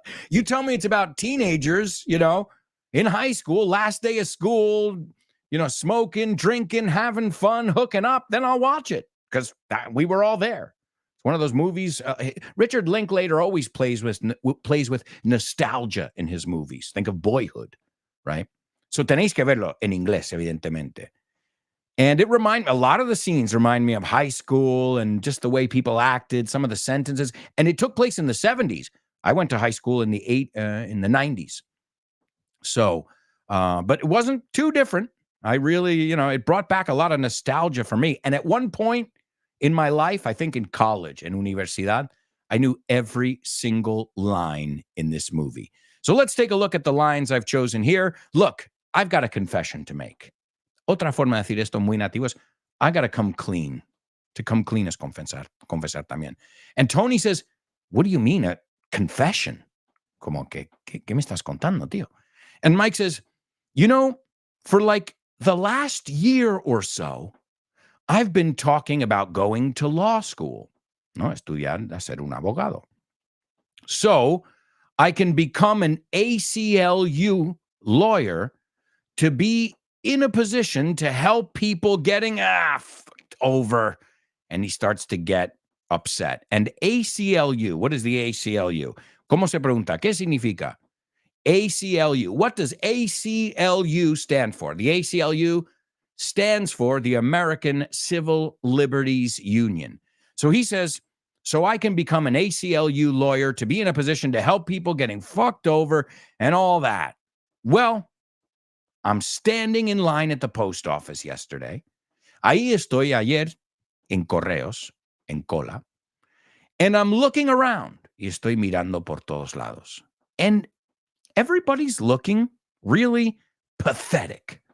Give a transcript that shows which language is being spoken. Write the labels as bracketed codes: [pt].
[en] You tell me it's about teenagers, you know, in high school, last day of school, you know, smoking, drinking, having fun, hooking up, then I'll watch it because we were all there. It's one of those movies. Richard Linklater always plays with nostalgia in his movies. Think of Boyhood, right? [es] So tenéis que verlo en inglés, evidentemente. [en] And a lot of the scenes remind me of high school and just the way people acted, some of the sentences. And it took place in the 70s. I went to high school in the 90s. So, but it wasn't too different. I really, you know, it brought back a lot of nostalgia for me. And at one point in my life, I think in college, en universidad, I knew every single line in this movie. So let's take a look at the lines I've chosen here. Look, I've got a confession to make. [es] Otra forma de decir esto muy nativo es, I got to come clean. To come clean es confesar también. [en] And Tony says, what do you mean a confession? [es] Como que ¿qué me estás contando, tío? [en] And Mike says, you know, for like the last year or so, I've been talking about going to law school. [es] No, estudiar a ser un abogado. [en] So I can become an ACLU lawyer to be in a position to help people getting over. And he starts to get upset. And ACLU, what is the ACLU? ¿Cómo se pregunta? ¿Qué significa? ACLU. What does ACLU stand for? The ACLU stands for the American Civil Liberties Union. So he says, so I can become an ACLU lawyer to be in a position to help people getting fucked over and all that. Well, I'm standing in line at the post office yesterday. [es] Ahí estoy ayer en correos, en cola. And I'm looking around. Y estoy mirando por todos lados. [en] And everybody's looking really pathetic.